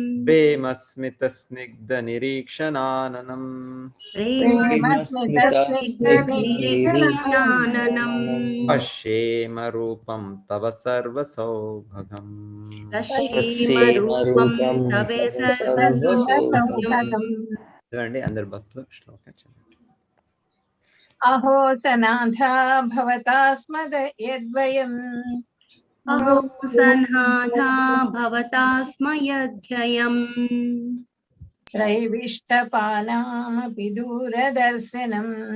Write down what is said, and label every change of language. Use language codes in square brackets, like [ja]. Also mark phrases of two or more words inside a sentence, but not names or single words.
[sa] प्रेमस्मितस्निग्धनिरीक्षणाननम् प्रेमस्मितस्निग्धनिरीक्षणाननम् पश्येम रूपं तव सर्वसौभगम् पश्येम रूपं तव सर्वसौभाग्यम् [te] చూడండి అందరు భక్తులు శ్లోకం చదవండి. [sa] अहो सनाथा भवता स्मद यद्वयम् अहो सनाथा भवता स्म यद्वयम् त्रैविष्टपानामपि दूरदर्शनम्